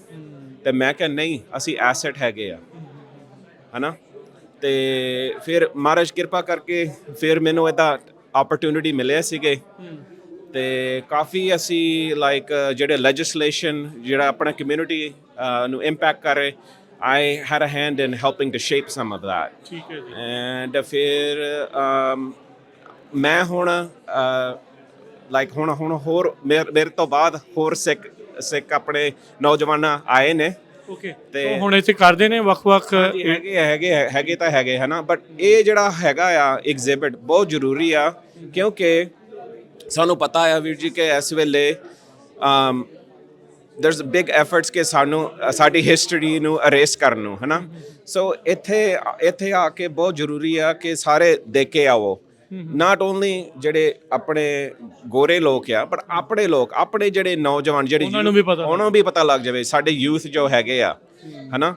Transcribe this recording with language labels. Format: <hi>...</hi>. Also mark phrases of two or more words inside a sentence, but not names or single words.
<pa>ਤੇ ਮੈਂ ਕਿਹਾ ਨਹੀਂ, ਅਸੀਂ ਐਸੈਟ ਹੈਗੇ ਆ, ਹੈ ਨਾ। ਤੇ ਫਿਰ ਮਹਾਰਾਜ ਕਿਰਪਾ ਕਰਕੇ ਫਿਰ ਮੈਨੂੰ ਇਹਦਾ ਓਪਰਚੁਨਿਟੀ ਮਿਲਿਆ ਸੀਗੇ। ਤੇ ਕਾਫੀ ਅਸੀਂ ਲਾਈਕ ਜਿਹੜੇ ਲੈਜਿਸਲੇਸ਼ਨ ਜਿਹੜਾ ਆਪਣਾ ਕਮਿਊਨਿਟੀ ਨੂੰ ਇੰਪੈਕਟ ਕਰ ਰਹੇ,</pa> <en>I had a hand in helping to shape some of that.</en> <pa>ਠੀਕ ਹੈ ਜੀ। ਐਂਡ ਫਿਰ ਮੈਂ ਹੁਣ ਲਾਈਕ ਹੁਣ ਹੋਰ ਮੇਰੇ ਤੋਂ ਬਾਅਦ ਹੋਰ ਸਿੱਖ ਆਪਣੇ ਨੌਜਵਾਨ ਆਏ ਨੇ। ਓਕੇ, ਤੇ ਹੁਣ ਇੱਥੇ ਕਰਦੇ ਨੇ ਵੱਖ-ਵੱਖ ਹੈਗੇ ਤਾਂ ਹੈਗੇ, ਹੈ ਨਾ। ਬਟ ਇਹ ਜਿਹੜਾ ਹੈਗਾ ਆ ਐਗਜ਼ਿਬਿਟ ਬਹੁਤ ਜ਼ਰੂਰੀ ਆ, ਕਿਉਂਕਿ ਸਾਨੂੰ ਪਤਾ ਆ ਵੀਰ ਜੀ ਕਿ ਇਸ ਵੇਲੇ</pa> <en>there's big efforts</en> <pa>ਕਿ ਸਾਡੀ ਹਿਸਟਰੀ ਨੂੰ ਅਰੇਸ ਕਰਨ ਨੂੰ, ਹੈ ਨਾ। ਸੋ ਇੱਥੇ ਆ ਕੇ ਬਹੁਤ ਜ਼ਰੂਰੀ ਆ ਕਿ ਸਾਰੇ ਦੇਖ ਕੇ ਆਵੋ।</pa> <en>not only</en> <pa>ਜਿਹੜੇ ਆਪਣੇ ਗੋਰੇ ਲੋਕ ਆ, ਪਰ ਆਪਣੇ ਲੋਕ, ਆਪਣੇ ਜਿਹੜੇ ਨੌਜਵਾਨ ਜਿਹੜੇ ਉਹਨਾਂ ਨੂੰ ਵੀ ਪਤਾ ਲੱਗ ਜਾਵੇ, ਸਾਡੇ ਯੂਥ ਜੋ ਹੈਗੇ ਆ, ਹੈ ਨਾ।</pa>